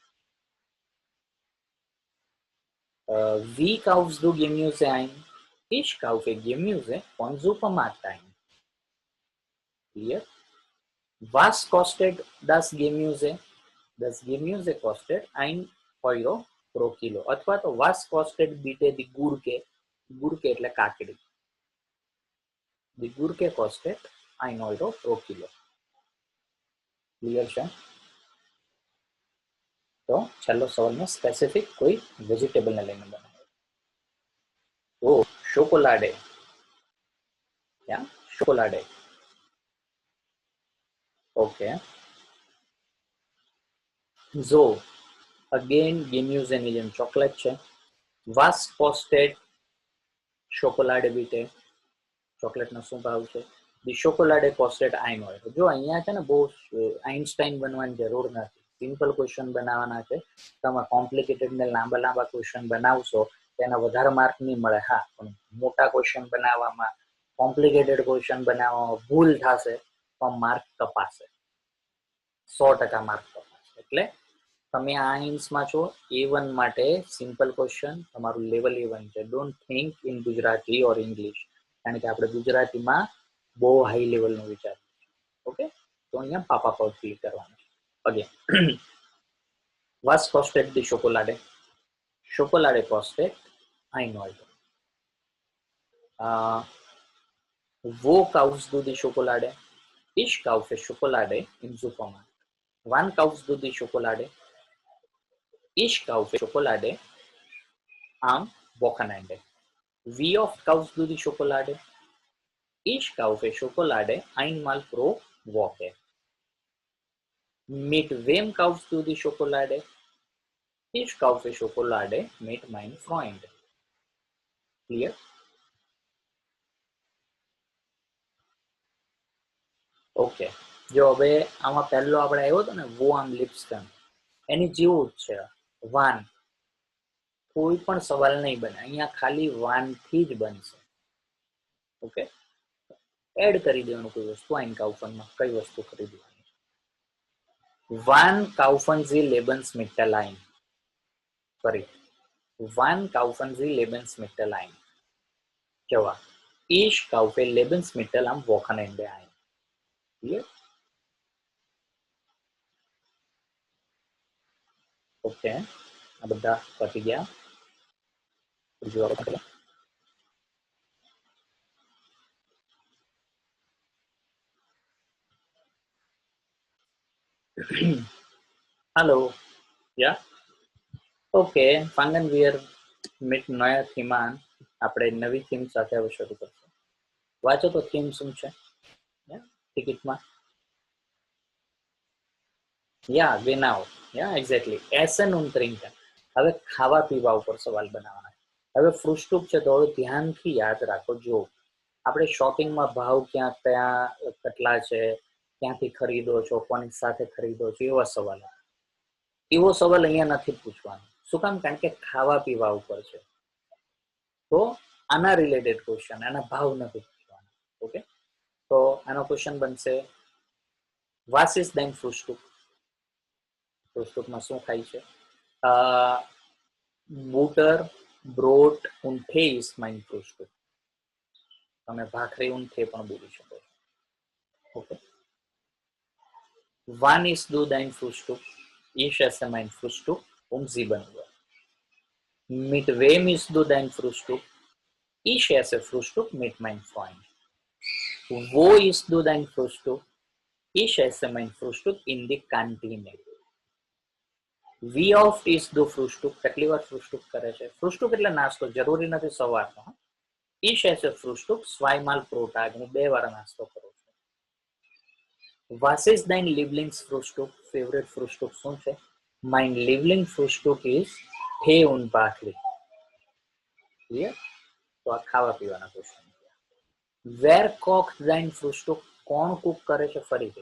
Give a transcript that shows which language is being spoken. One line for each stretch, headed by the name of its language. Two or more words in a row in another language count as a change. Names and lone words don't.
German: Wie kaufst du Gemüse ein? Ich kaufe Gemüse vom Supermarkt ein. Clear? Was kostet das Gemüse? Das Gemüse kostet 1 Euro pro Kilo.
Gujarati: અથવા તો
German: was kostet bitte die Gurke? Gurke
Gujarati: એટલે કાકડી.
German: Die Gurke kostet 1 Euro pro Kilo.
Gujarati: ક્લિયર છે? તો છેલ્લો સવાલમાં સ્પેસિફિક કોઈ વેજીટેબલ ને લઈને બનાવો. ઓ ચોકોલાડે. ચોકોલાડે. ઓકે.
English: So, again
Gujarati: Gemüse જેમ ચોકલેટ છે.
German: Was kostet Schokolade bitte?
Gujarati: ચોકલેટનો શું ભાવ છે?
German: die Schokolade kostet 1 Euro.
Gujarati: જો અહીંયા છે ને બહુ આઇન્સ્ટાઈન બનવાની જરૂર નથી, સિમ્પલ ક્વેશ્ચન બનાવવાના છે. તમે કોમ્પ્લિકેટેડ ને લાંબા લાંબા ક્વેશ્ચન બનાવશો તેના વધારે માર્ક નહીં મળે. હા, પણ મોટા ક્વેશ્ચન બનાવવામાં, કોમ્પ્લિકેટેડ ક્વેશ્ચન બનાવવામાં ભૂલ થશે તો માર્ક કપાશે, 100% માર્ક કપાશે. એટલે તમે આ આઇન્સમાં છો, A1 માટે સિમ્પલ ક્વેશ્ચન તમારું લેવલ A1 છે.
English: don't think in Gujarati or English,
Gujarati: કારણ કે આપણે ગુજરાતીમાં બહુ હાઈ લેવલનું વિચારીએ. ઓકે, તો અહીંયા પાપા પર ક્લિક કરવાનું છે. અગેન,
German: was kostet die Schokolade? Schokolade kostet 1 Euro. Wo kaufst du die Schokolade? Ich kaufe Schokolade im Supermarkt. Wann kaufst du die Schokolade? Ich kaufe Schokolade am Wochenende. Wie oft kaufst du die Schokolade? Ich kaufe Schokolade einmal pro Woche. Mit wem kaufst du die Schokolade? Ich kaufe Schokolade mit meinem Freund. Clear?
Gujarati: ઓકે, જો હવે આમાં પહેલો આપણે આવ્યો હતો ને
German: wann liebsten,
Gujarati: એની જેવું જ છે. વાન, કોઈ પણ સવાલ નહીં બને અહીંયા, ખાલી વાન થી જ બનશે. ઓકે, એડ કરી દેવાનું કોઈ વસ્તુ આઈનકાઉફનમાં, કઈ વસ્તુ ખરીદવાની.
German: wann kaufen Sie Lebensmittel ein. ફરી, wann kaufen Sie Lebensmittel ein. જવાબ, Ich kaufe Lebensmittel am Wochenende ein. Clear?
Gujarati: ઓકે, આ બધા પતી ગયા.
German: Hallo, ja? ઓકે, fangen wir mit નયા થીમ આન.
Gujarati: આપણે નવી થીમ સાથે હવે શરૂ કરશું. વાંચો તો થીમ શું છે ટિકિટમાં.
German: યા genau, યા એક્ઝેક્ટલી, Essen und trinken.
Gujarati: હવે ખાવા પીવા ઉપર સવાલ બનાવવાના. હવે ફ્રુસ્ટુપ છે તો હવે ધ્યાનથી યાદ રાખો. જો આપણે શોપિંગમાં ભાવ ક્યાં કયા કેટલા છે, ક્યાંથી ખરીદો છો, કોની સાથે ખરીદો છો, એવા સવાલ. એવો સવાલ અહીંયા નથી પૂછવાનો. શું કામ? કારણ કે ખાવા પીવા ઉપર છે, તો આના રિલેટેડ ક્વેશ્ચન, આના ભાવ નથી પૂછવાના. ઓકે, તો આનો ક્વેશ્ચન બનશે,
German: was ist dein Frühstück?
Gujarati: ફ્રુસ્ટુકમાં શું ખાય છે?
German: Butter, Brot und Tee ist mein Frühstück.
Gujarati: તમે ભાખરી
German: und Tee
Gujarati: પણ બોલી શકો છો. ઓકે,
German: wann isst du dein Frühstück? Ich esse mein Frühstück 7 Uhr. Mit wem isst du dein Frühstück? Ich esse Frühstück mit meinem Freund. Wo isst du dein Frühstück? Ich esse mein Frühstück in die Kantine. Wie oft isst du Frühstück?
Gujarati: કેટલી વાર ફ્રુસ્ટુક કરે છે? ફ્રુસ્ટુક એટલે નાસ્તો, જરૂરી નથી સવારનો.
German: Ich esse Frühstück zweimal pro Tag.
Gujarati: હું 2 વાર નાસ્તો કરું છું.
German: Was ist dein Lieblingsfrühstück?
Gujarati: Favorite Frühstück શું છે?
German: Mein Lieblingsfrühstück is Tee und Bacli. Clear?
Gujarati: તો આ ખાવા પીવાના ક્વેશ્ચન.
German: Wer kocht dein Frühstück?
Gujarati: કોણ કુક કરે છે? ફરીથી.